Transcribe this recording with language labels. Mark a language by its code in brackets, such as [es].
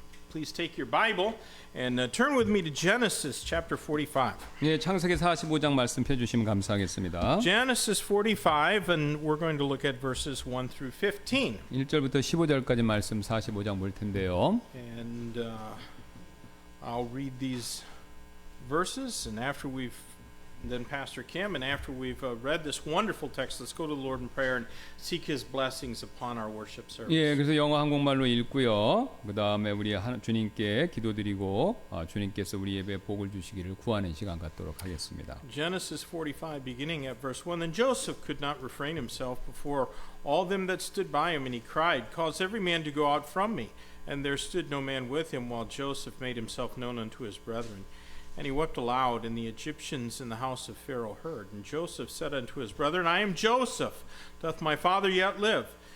[en] Please take your Bible and turn with me to Genesis chapter 45. [ko] 예, 창세기 45장 말씀 펴주시면 감사하겠습니다. [en] Genesis 45, and we're going to look at verses 1 through 15. [ko] 1절부터 15절까지 말씀 45장 볼 텐데요. [en] And I'll read these verses, and after we've then Pastor Kim, and after we've read this wonderful text, let's go to the Lord in prayer and seek His blessings upon our worship service. [ko] 예, 그래서 영어 한국말로 읽고요. 그 다음에 우리 주님께 기도드리고 주님께서 우리 예배에 복을 주시기를 구하는 시간 갖도록 하겠습니다. [en] Genesis 45, beginning at verse 1. Then Joseph could not refrain himself before all them that stood by him, and he cried, Cause every man to go out from me. And there stood no man with him, while Joseph made himself known unto his brethren. And he wept aloud, and the Egyptians in the house of Pharaoh heard. And Joseph said unto his brethren, I am Joseph. Doth my father yet live?